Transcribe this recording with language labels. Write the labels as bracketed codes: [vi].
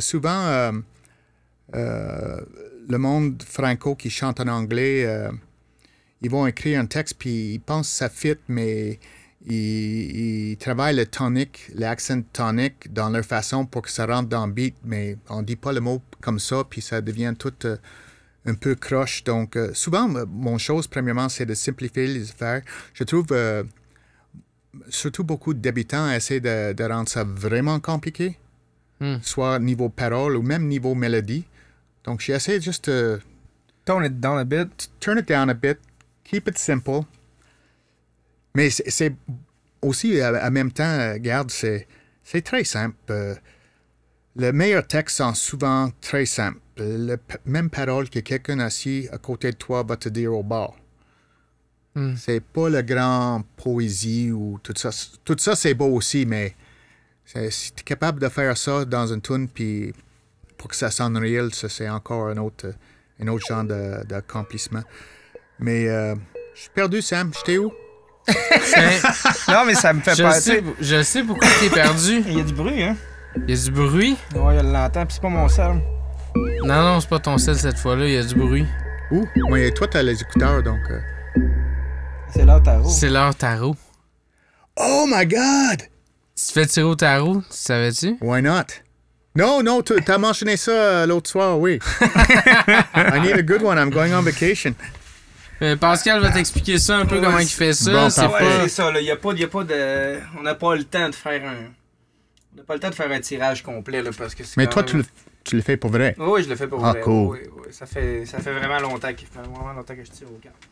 [fr] Souvent, le monde franco qui chante en anglais, ils vont écrire un texte, puis ils pensent que ça fit, mais ils travaillent le tonic, l'accent tonic dans leur façon pour que ça rentre dans le beat, mais on dit pas le mot comme ça, puis ça devient toute un peu croche. Donc, souvent, mon chose, premièrement, c'est de simplifier les affaires. Je trouve, surtout beaucoup de débutants essaient de rendre ça vraiment compliqué, soit niveau parole ou même niveau mélodie. Donc, j'ai essayé juste de [en] Tone it down a bit. turn it down a bit, keep it simple. [fr] Mais c'est aussi, en même temps, regarde, c'est très simple. Les meilleurs textes sont souvent très simples. Même parole que quelqu'un assis à côté de toi va te dire au bord. C'est pas la grande poésie ou tout ça. Tout ça, c'est beau aussi, mais si tu es capable de faire ça dans une tune, puis pour que ça sonne réel, ça, c'est encore un autre genre d'accomplissement. Mais je suis perdu, Sam. J'étais où? Non, mais ça me fait pas. Je sais pourquoi t'es perdu. Il y a du bruit, hein? Il y a du bruit. Ouais, elle l'entend, puis c'est pas mon sel. Non, c'est pas ton sel cette fois-là, il y a du bruit. Où? Moi, toi, t'as les écouteurs, donc... C'est l'heure tarot. C'est l'heure tarot. [en] Oh my God! [fr] Tu te fais tirer au tarot, tu savais-tu? [en] Why not? [fr] Non, t'as mentionné ça l'autre soir, oui. [en] I need a good one, I'm going on vacation. [fr] Pascal va t'expliquer ça un peu comment il fait ça. Bon, c'est parfait. Ouais, pas... c'est ça, là. Il y a pas de. On n'a pas le temps de faire un. On n'a pas le temps de faire un tirage complet, là, parce que c'est. Mais quand toi, même... tu le fais pour vrai? Oui, je le fais pour Ah, vrai. cool. Oui. Ça fait vraiment longtemps que je tire aux cartes.